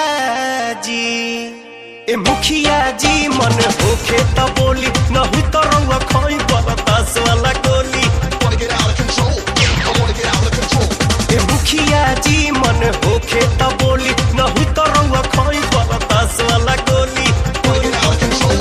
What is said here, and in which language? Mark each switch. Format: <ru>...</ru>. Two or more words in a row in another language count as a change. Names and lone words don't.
<bho>जी, ए मुखिया जी मन होखे त बोली, नहीं तो रउआ खोई बरदास वाला गोली।</bho> <en>Wanna get out of control. Yeah, I wanna get out of control.</en> <bho>ए मुखिया जी मन होखे त बोली, नहीं तो रउआ खोई बरदास वाला गोली।</bho> <en>Wanna get out of control.</en>